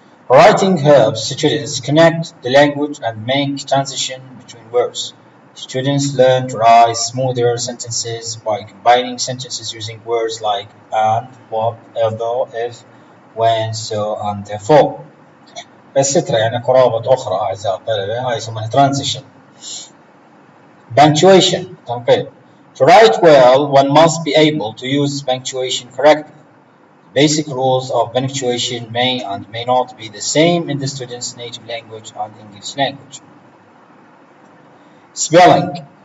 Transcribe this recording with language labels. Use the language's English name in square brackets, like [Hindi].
[English] Writing helps students connect the language and make transition between words. Students learn to write smoother sentences by combining sentences using words like and, what, although, if, when, so, and therefore. etc. [Arabic] يعني قرابة أخرى أعزائي الطلبة هاي يسمونها transition. [English] Punctuation تنقيط. To write well, one must be able to use punctuation correctly. Basic rules of punctuation may and may not be the same in the student's native language and English language. Spelling.